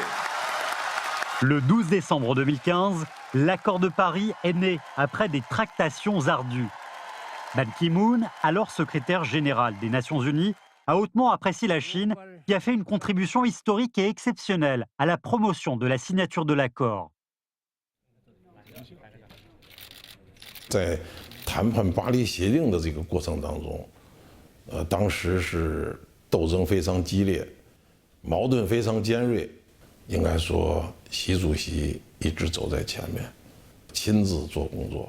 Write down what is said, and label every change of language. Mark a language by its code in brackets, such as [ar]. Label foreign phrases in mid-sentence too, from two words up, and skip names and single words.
[fr] Le 12 décembre 2015, l'accord de Paris est né après des tractations ardues. Ban Ki-moon, alors secrétaire général des Nations Unies, a hautement apprécié la Chine, qui a fait une contribution historique et exceptionnelle à la promotion de la signature de l'accord. [zh] 在谈判巴黎协定的这个过程当中，当时是斗争非常激烈，矛盾非常尖锐。应该说，习主席一直走在前面，亲自做工作。